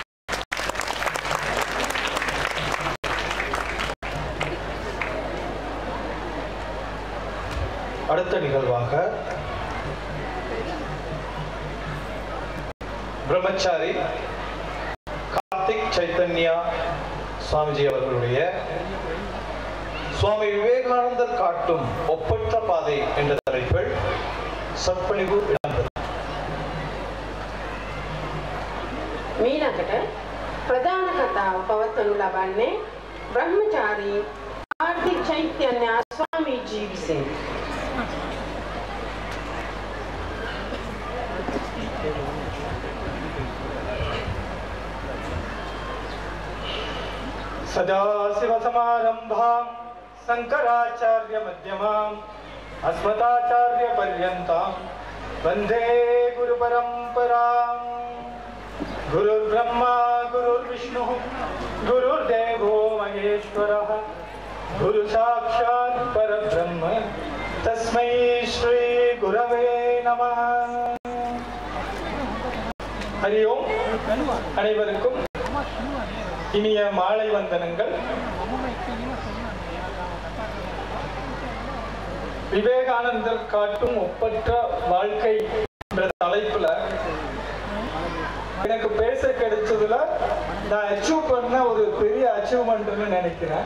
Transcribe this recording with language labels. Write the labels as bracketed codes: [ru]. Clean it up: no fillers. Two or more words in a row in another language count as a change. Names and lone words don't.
[ta] அடுத்த நிகழ்வாக பிரம்மச்சாரி கார்த்திக் சைத்தன்யா சுவாமிஜி அவர்களுடைய சுவாமி விவேகானந்தர் காட்டும் ஒப்பற்ற பாதை என்ற தலைப்பில் சொற்பொழிவு இடம்பெறும். [si] මීළඟට ප්‍රධාන කතාව පවත්වනු ලබන්නේ බ්‍රහ්මචාරී කාර්තික් චෛතන්‍ය ස්වාමීජී විසින්. [sa] सदाशिवसमारम्भां शङ्कराचार्य मध्यमाम् अस्मदाचार्य पर्यन्तां वन्दे गुरुपरम्पराम्. गुरुर्ब्रह्मा गुरुर्विष्णुः गुरुर्देवो महेश्वरः गुरुसाक्षात् परब्रह्म तस्मै श्री गुरवे नमः. हरि ओम. [ta] அனைவருக்கும் இனிய மாலை வந்தனங்கள். விவேகானந்தர் காட்டும் ஒப்பற்ற வாழ்க்கை என்ற தலைப்புல எனக்கு பேச கிடைச்சதுல நான் அச்சீவ் பண்ண ஒரு பெரிய அச்சீவ்மெண்ட்னு நினைக்கிறேன்.